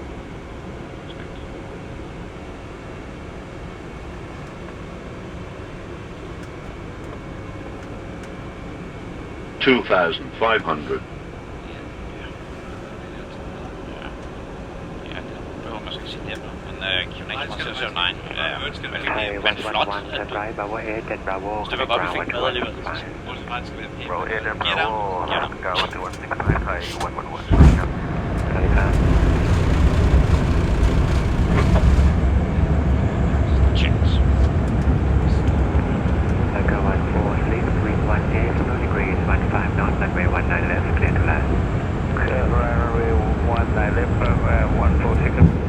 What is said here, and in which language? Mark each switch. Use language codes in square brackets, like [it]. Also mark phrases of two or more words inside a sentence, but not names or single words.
[en] 2,500. Q9 Thai 111 Sunrise Bravo 8 and Bravo [da] Så det var godt, vi fik med alligevel. [en] Bravo 8 and Bravo Bravo 116 Thai 111 [th] สวัสดีครับ [en] Checked. Echo 146 wind 18 0 degrees 15 knots runway 19 left clear to land clear runway 19 left 146